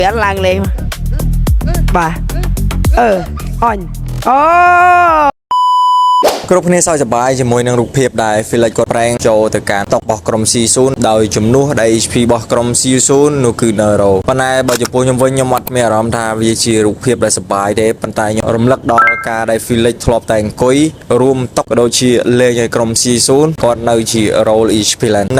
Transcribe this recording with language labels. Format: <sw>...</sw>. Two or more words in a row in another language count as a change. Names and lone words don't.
<km>Bé lang lên bà on Group នេះសើចសប្បាយជាមួយនឹងរូបភាពដែល Felix គាត់ប្រែងចូលទៅការតករបស់ក្រុម C0 ដោយជំនួសដែល HP របស់ក្រុម C0 នោះគឺ Nero ប៉ុន្តែបើចំពោះខ្ញុំវិញខ្ញុំអត់មានអារម្មណ៍ថាវាជារូបភាពដែលសប្បាយទេប៉ុន្តែខ្ញុំរំលឹកដល់ការដែល Felix ធ្លាប់តែអង្គុយរួមតកក៏ដូចជាលេងឲ្យក្រុម C0 គាត់នៅជា</km> <en>role HP Land</en> <km>នឹក</km>